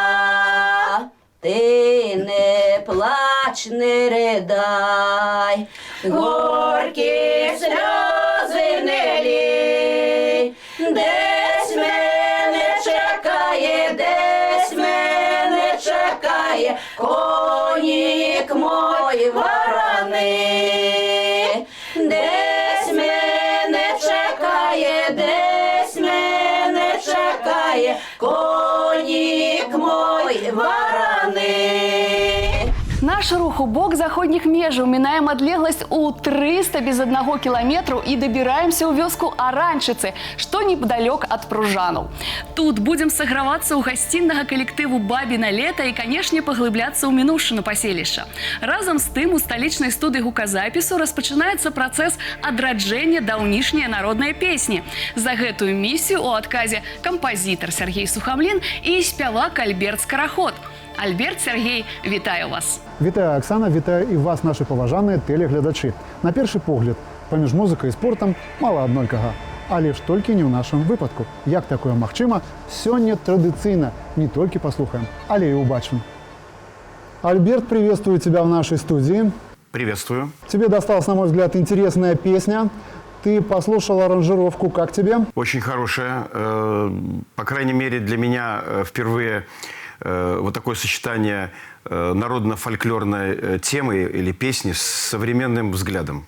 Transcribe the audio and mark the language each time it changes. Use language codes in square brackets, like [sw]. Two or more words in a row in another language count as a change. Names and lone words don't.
[uk] Ти не плач, не ридай, горькі сльози не лій, десь мене чекає, десь мене чекає конік мой вороний. Десь мене чекає, десь мене чекає конік мой вороний. [be] Наш рух у бок заходніх межаў, мінаем адлегласць у 300 без 1 кіламетру і дабіраемся ў вёску Аранчыцы, што непадалёк ад Пружанаў. Тут будзем сагравацца ў гасціннага калектыву «Бабіна лета» і, канешне, паглыбляцца ў мінуўшчыну паселішча. Разам з тым, у сталічнай студыі гуказапісу распачынаецца працэс адраджэння даўнішняй народнай песні. За гэтую місію ў адказе кампазітар Сергей Сухамлін і спявак Альберт Скараход. Альберт, Сергей, вітаю вас. Вітаю, Оксана, вітаю і вас, наші поважаныя тэлегледачы. На першы погляд, паміж музыкай і спортам мала аднолькага. Але ж толькі не ў нашым выпадку. Як такое магчыма, сёння традыцыйна не толькі паслухаем, але і убачым. Альберт, [ru] приветствую тебя в нашей студии. Приветствую. Тебе досталась, на мой взгляд, интересная песня. Ты послушал аранжировку, как тебе? Очень хорошая. По крайней мере, для меня впервые вот такое сочетание народно-фольклорной темы или песни с современным взглядом.